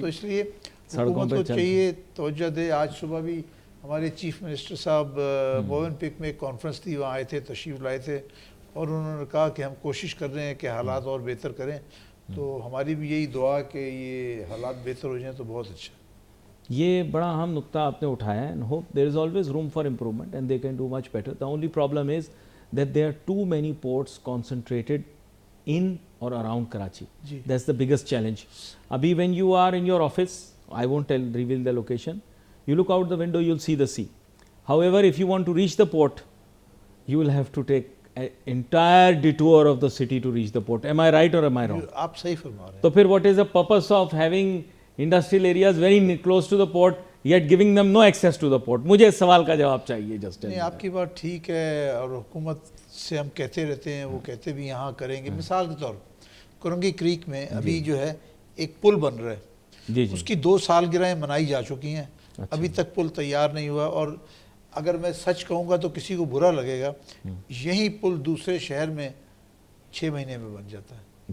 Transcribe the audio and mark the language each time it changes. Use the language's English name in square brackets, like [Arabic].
[Urdu] تو اس لیے حکومت کو چاہیے توجہ دے. آج صبح بھی ہمارے چیف منسٹر صاحب موون پک میں ایک کانفرنس تھی، وہاں آئے تھے، تشریف لائے تھے، اور انہوں نے کہا کہ ہم کوشش کر رہے ہیں کہ حالات اور بہتر کریں. تو ہماری بھی یہی دعا ہے کہ یہ حالات بہتر ہو جائیں تو بہت اچھا. یہ بڑا اہم نقطہ آپ نے اٹھایا ہے. [English] hope there is always room for improvement and they can do much better. The only problem is that there are too many ports concentrated in or around Karachi. That's the biggest challenge. [Urdu] Abhi [English] when you are in your office, I won't reveal the location, you look out the window, you'll see the sea. However, if you want to reach the port, you will have to take an entire detour of the city to reach the port. Am I right or am I wrong? [Urdu] آپ صحیح فرما رہے ہیں. تو پھر [English] what is the purpose of having industrial areas very close to the port yet giving them no access to the port? [Urdu] مجھے اس سوال کا جواب چاہیے. [English] just [Urdu] نہیں، آپ کی بات ٹھیک ہے، اور حکومت سے ہم کہتے رہتے ہیں، وہ کہتے بھی یہاں کریں گے. مثال کے طور کرنگی کریک میں ابھی جو ہے ایک پل بن رہا ہے، اس کی 2 سالگرہیں منائی جا چکی ہیں، ابھی تک پل تیار نہیں ہوا. اور اگر میں سچ کہوں گا تو کسی کو برا لگے گا، یہی پل دوسرے شہر میں 6 مہینے میں بن جاتا ہے.